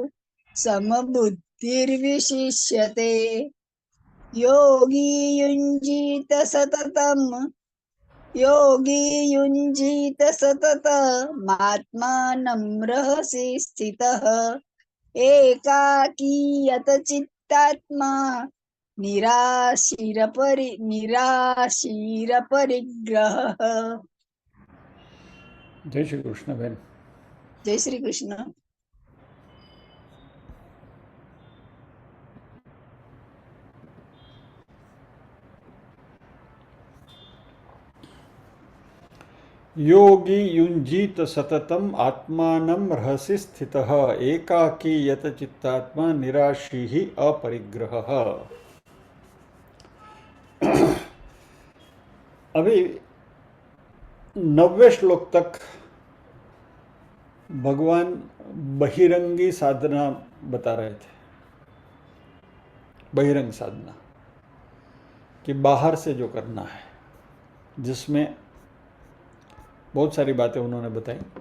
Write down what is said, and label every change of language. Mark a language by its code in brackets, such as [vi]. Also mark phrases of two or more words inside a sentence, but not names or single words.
[sa] समबुद्धिर्विशिष्यते योगी युञ्जीत सततमात्मानं रहसि स्थितः एकाकीयत चित्तात्मा निराशीरपरिग्रहः. [gu] જય શ્રી કૃષ્ણ બેન. [hi] जय श्री कृष्ण. [sa] योगी युञ्जीत सततम आत्मानं रहसि स्थितः एकाकी यत चित्तात्मा निराशीः अपरिग्रहः. [hi] अभी 90वें श्लोक तक भगवान बहिरंगी साधना बता रहे थे. बहिरंग साधना कि बाहर से जो करना है, जिसमें बहुत सारी बातें उन्होंने बताई.